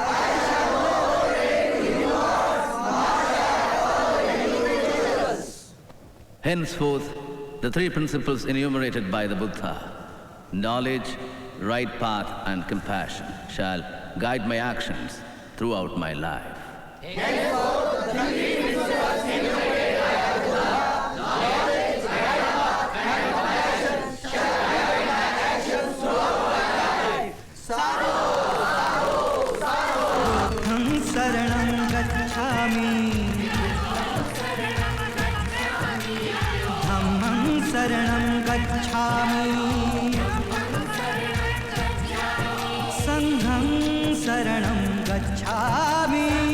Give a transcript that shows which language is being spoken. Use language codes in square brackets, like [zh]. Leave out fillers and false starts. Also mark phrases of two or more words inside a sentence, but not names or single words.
[en] Henceforth, the 3 principles enumerated by the Buddha, knowledge, right path, and compassion, shall guide my actions throughout my life. Henceforth, the 3 principles enumerated by the Buddha, knowledge, right path, and compassion, shall guide my actions throughout my life. [pi] Sadhu, sadhu, sadhu. Buddham saranam gacchami. Dhammam शरणं गच्छामि संघं शरणं गच्छामि